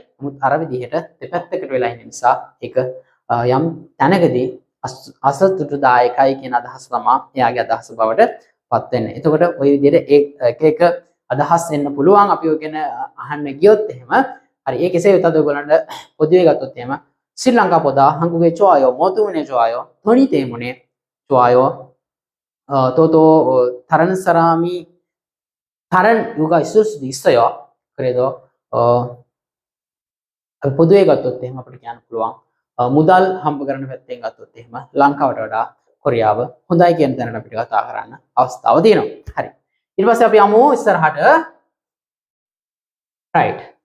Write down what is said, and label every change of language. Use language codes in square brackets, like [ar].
[si] නමුත් අර විදිහට දෙපැත්තකට වෙලා ඉන්න නිසා ඒක යම් තැනකදී අසතුටුදායකයි කියන අදහස තමයි එයාගේ අදහස බවට පත් වෙන්නේ. එතකොට ওই විදිහට එක අදහස් එන්න පුළුවන් අපි ඔය ගැන අහන්න ගියොත් එහෙම. හරි ඒ කෙසේ වෙතත් ඔයගොල්ලන්ට පොදුවේ ගත්තොත් එහෙම ශ්‍රී ලංකා보다 [ko] 한국의 좋아요, 모두문의 좋아요, 돈이 때문에 좋아요. 또 다른 사람이 다른 이유가 있을 수도 있어요. [si] 그래도 පොදුවේ ගත්තොත් එහෙම අපිට කියන්න පුළුවන් මුදල් හම්බ කරන පැත්තෙන් ගත්තොත් එහෙම ලංකාවට වඩා කොරියාව හොඳයි කියන තැනට අපිට කතා කරන්න අවස්ථාව තියෙනවා. හරි. ඊට පස්සේ අපි යමු ඉස්සරහට. right.